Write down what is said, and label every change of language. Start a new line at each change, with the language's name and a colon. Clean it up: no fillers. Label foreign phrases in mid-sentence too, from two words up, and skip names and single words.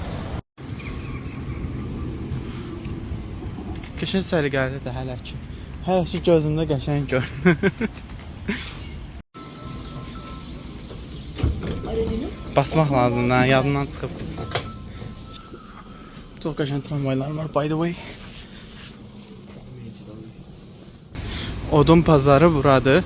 Azerbaijani: Qəşəng səliqəlidir hələ ki. Hələ ki gözümdə qəşəng görünür. Basmaq lazımdır, yadımdan çıxıb. Çox qəşəng tramvaylar var,
English: by the way.
Azerbaijani: Odun pazarı buradır.